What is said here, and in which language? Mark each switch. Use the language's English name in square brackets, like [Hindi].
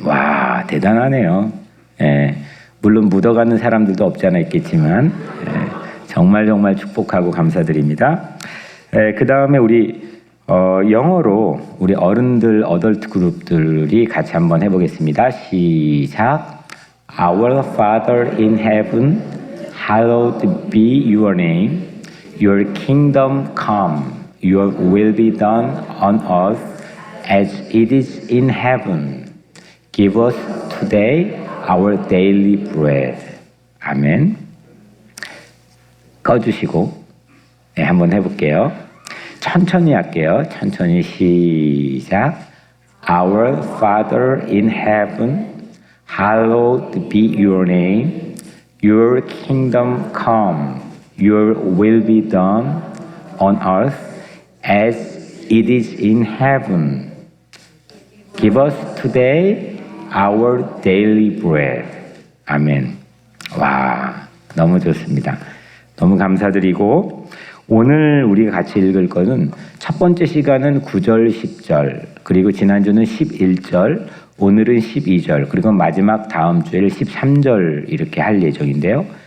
[Korean] 와, 대단하네요. 물론 묻어가는 사람들도 없지 않아 있겠지만 정말 축복하고 감사드립니다. 그 다음에 우리 영어로 우리 어른들 어덜트 그룹들이 같이 한번 해보겠습니다. 시작. [English] Our Father in heaven, hallowed be your name. Your kingdom come. Your will be done on earth as it is in heaven. Give us today our daily bread. [Korean] 아멘. 꺼주시고 한번 해볼게요. 천천히 할게요. 천천히 시작. [English] Our Father in heaven, hallowed be your name. Your kingdom come. Your will be done on earth as it is in heaven. Give us today our daily bread. [Korean] 아멘. 와, 너무 좋습니다. 너무 감사드리고 오늘 우리가 같이 읽을 것은 첫 번째 시간은 9절, 10절, 그리고 지난주는 11절, 오늘은 12절, 그리고 마지막 다음 주에 13절 이렇게 할 예정인데요.